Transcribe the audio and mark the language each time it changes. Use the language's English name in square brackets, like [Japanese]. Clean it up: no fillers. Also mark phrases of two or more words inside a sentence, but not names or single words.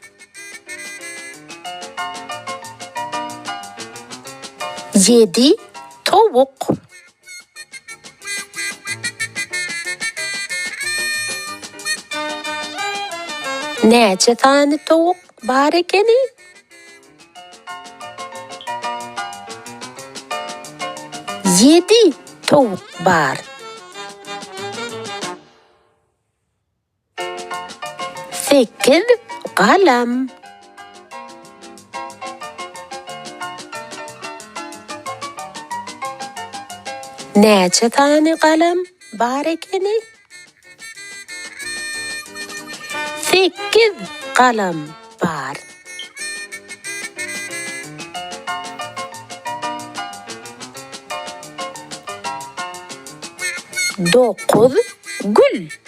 [Turkish] 7 tavuk. [Turkmen] Neçe tane tavuk bar ekeni? [Turkish] 7 tavuk bar. 8 kalem. [Turkmen] Neçe tane kalem bar ekeni? [Turkish] 8 kalem bar. 9 gül.